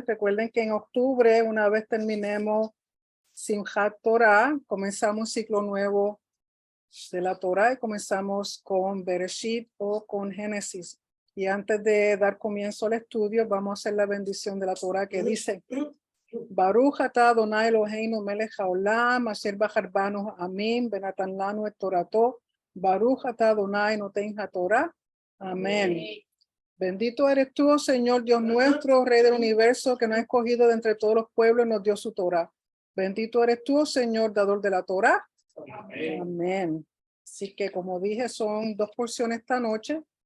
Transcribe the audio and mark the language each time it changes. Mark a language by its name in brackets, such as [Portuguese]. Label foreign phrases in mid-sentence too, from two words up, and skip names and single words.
[Spanish] Recuerden que en octubre, una vez terminemos Simchat Torah, comenzamos un ciclo nuevo de la Torah y comenzamos con Bereshit o con Génesis. Y antes de dar comienzo al estudio, vamos a hacer la bendición de la Torah que dice: [Hebrew] ברוך אתה אדוני אלוהינו מלך העולם אשר בחר בנו עמים בנתן לנו את תורתו. ברוך אתה אדוני נותן התורה. [Spanish] Amén. Bendito eres tú, oh Señor Dios nuestro, Rey del universo, que nos ha escogido de entre todos los pueblos y nos dio su Torah. Bendito eres tú, oh Señor, dador de la Torah. Amén. Amén. Así que, como dije, son dos porciones esta noche.